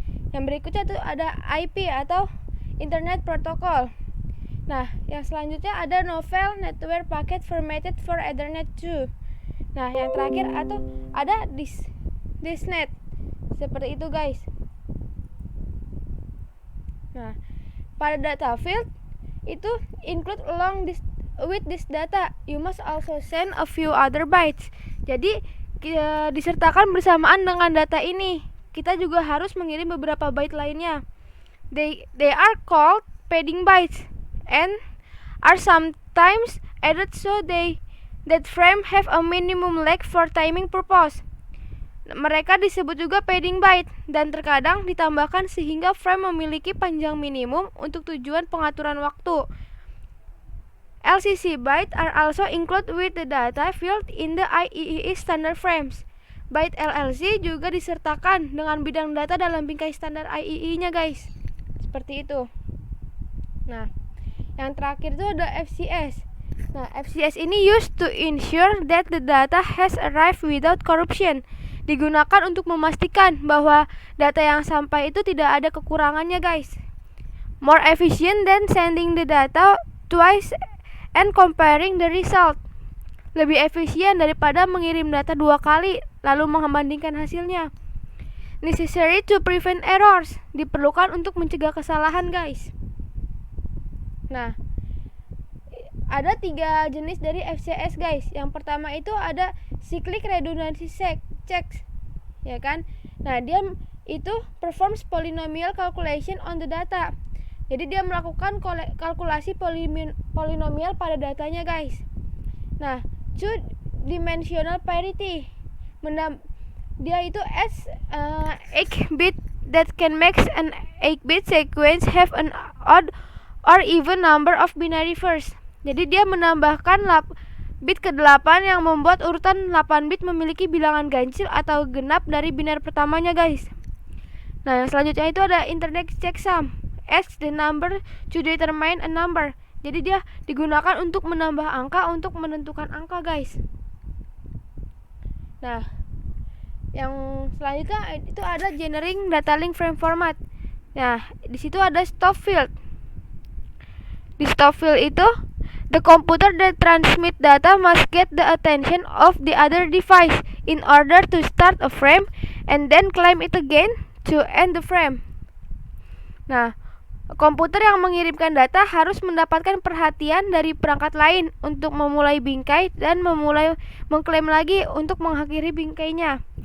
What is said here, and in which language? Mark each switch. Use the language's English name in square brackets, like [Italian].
[Indonesian] Yang berikutnya itu ada IP atau Internet Protocol. Nah, yang selanjutnya ada Novel Network Packet Formatted for Ethernet 2. Nah, yang terakhir atau ada Disnet. Seperti itu guys. Nah, pada data field itu [English] include along with this data, you must also send a few other bytes. [Indonesian] Jadi disertakan bersamaan dengan data ini, kita juga harus mengirim beberapa byte lainnya. [English] They are called padding bytes and are sometimes added so that frame have a minimum lag for timing purpose. [Indonesian] Mereka disebut juga padding byte dan terkadang ditambahkan sehingga frame memiliki panjang minimum untuk tujuan pengaturan waktu. [English] LCC byte are also included with the data field in the IEEE standard frames. [Indonesian] Byte LLC juga disertakan dengan bidang data dalam bingkai standar IEEE-nya guys. Seperti itu. Nah, yang terakhir itu ada FCS. Nah, FCS ini [English] used to ensure that the data has arrived without corruption. [Indonesian] Digunakan untuk memastikan bahwa data yang sampai itu tidak ada kekurangannya guys. [English] More efficient than sending the data twice and comparing the result. [Indonesian] Lebih efisien daripada mengirim data 2 kali lalu membandingkan hasilnya. [English] Necessary to prevent errors. [Indonesian] Diperlukan untuk mencegah kesalahan [English] guys. [Indonesian] Nah, ada 3 jenis dari FCS guys. Yang pertama itu ada cyclic redundancy checks, ya kan? Nah, dia itu [English] performs polynomial calculation on the data. [Indonesian] Jadi dia melakukan kalkulasi polinomial pada datanya guys. [English] Nah, two dimensional parity. [Indonesian] Dia itu [English] adds 8-bit that can make an 8-bit sequence have an odd or even number of binary first. [Indonesian] Jadi dia menambahkan bit ke-8 yang membuat urutan 8 bit memiliki bilangan ganjil atau genap dari biner pertamanya, guys. Nah, yang selanjutnya itu ada index checksum. [English] Asks the number to determine a number. [Indonesian] Jadi dia digunakan untuk menambah angka untuk menentukan angka, guys. Nah, yang selanjutnya itu ada generating data link frame format. Nah, di situ ada stop field. Di stop field itu [English] the computer that transmit data must get the attention of the other device in order to start a frame and then claim it again to end the frame. [Indonesian] Nah, komputer yang mengirimkan data harus mendapatkan perhatian dari perangkat lain untuk memulai bingkai dan mengklaim lagi untuk mengakhiri bingkainya.